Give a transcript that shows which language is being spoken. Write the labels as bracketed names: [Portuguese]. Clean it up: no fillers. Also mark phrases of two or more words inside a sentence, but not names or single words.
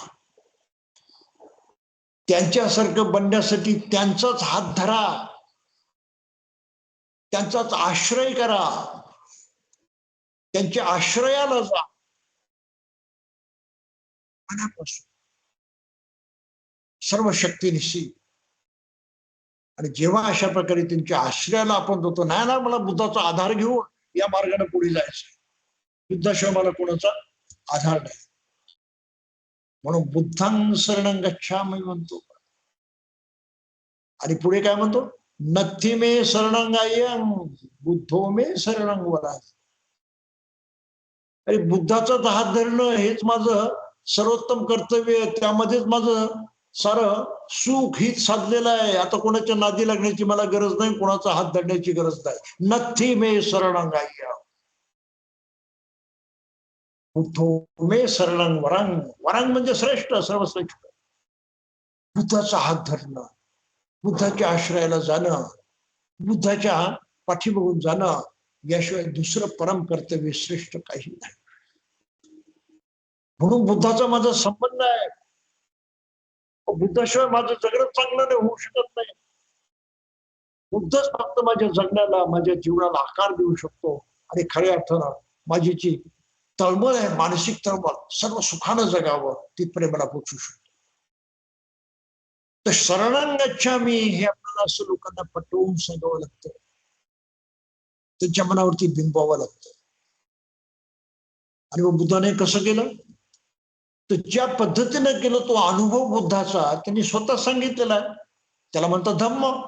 [Marathi] त्यांच्यासारखं बनण्यासाठी त्यांचाच हात धरा, त्यांचाच आश्रय करा, त्यांच्या आश्रयाला जा मनापासून सर्व शक्तीनिशी. आणि जेव्हा अशा प्रकारे त्यांच्या आश्रयाला आपण जातो, नाही ना मला बुद्धाचा आधार घेऊन या मार्गाने पुढे जायचं, बुद्धाशिवाय मला कोणाचा आधार नाही, म्हणून [Pali] बुद्धां शरणं गच्छामि [Marathi] म्हणतो. आणि पुढे काय म्हणतो, [Pali] नथी मे शरणंगायं बुद्धो मे शरणं वराय. [Marathi] अरे बुद्धाचाच हात धरणं हेच माझं सर्वोत्तम कर्तव्य, त्यामध्येच माझं सारं सुख हित साधलेलं आहे. आता कोणाच्या नादी लागण्याची मला गरज नाही, कोणाचा हात धरण्याची गरज नाही. [Pali] नथी मे शरणंगायं बुद्धो मे शरणं वरं. [Marathi] वरं म्हणजे श्रेष्ठ, सर्वश्रेष्ठ. बुद्धाचा हात धरणं, बुद्धाच्या आश्रयाला जाणं, बुद्धाच्या पाठीमागून जाणं, याशिवाय दुसरं परम कर्तव्य श्रेष्ठ काही नाही. म्हणून बुद्धाचा माझा संबंध आहे. बुद्धाशिवाय माझं जगणं चांगलं नाही, होऊ शकत नाही. बुद्धच फक्त माझ्या जगण्याला, माझ्या जीवनाला आकार देऊ शकतो. आणि खऱ्या अर्थानं माझी जी तळमळ आहे, मानसिक तळमळ, सर्व सुखानं जगावं तिथपर्यंत मला पोचू शकतो. तर [Pali] शरणं गच्छामि [Marathi] हे आपल्याला असं लोकांना पटवून सांगावं लागतं, त्यांच्या मनावरती बिंबवावं लागतं. आणि मग बुद्धाने कसं केलं, तर ज्या पद्धतीने केलं तो अनुभव बुद्धाचा त्यांनी स्वतः सांगितलेला आहे, त्याला म्हणतात धम्म.